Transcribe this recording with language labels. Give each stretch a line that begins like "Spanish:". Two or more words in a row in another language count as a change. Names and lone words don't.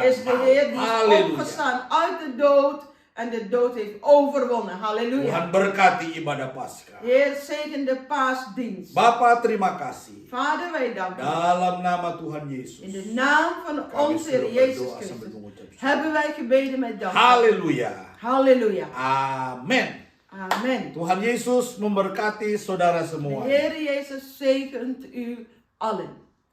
Dutch: is de
Indonesian: maut.
Dutch: Heer die is
Indonesian: Haleluya.
Dutch: opgestaan uit de dood en de dood heeft overwonnen. Halleluja.
Indonesian: Tuhan berkati ibadah Paskah.
Dutch: Heer, zegen de paasdienst.
Indonesian: Bapa, terima kasih.
Dutch: Vader, wij danken u.
Indonesian: Dalam nama Tuhan Yesus,
Dutch: In de naam van
Indonesian: kami
Dutch: onze Heer
Indonesian: sudah
Dutch: Jezus
Indonesian: berdoa sambil
Dutch: Christus
Indonesian: mengucap syukur.
Dutch: hebben wij gebeden met dank.
Indonesian: Haleluya.
Dutch: Halleluja.
Indonesian: Amin.
Dutch: Amen.
Indonesian: Tuhan Yesus memberkati saudara
Dutch: De
Indonesian: semua.
Dutch: Heer Jezus zegent u allen.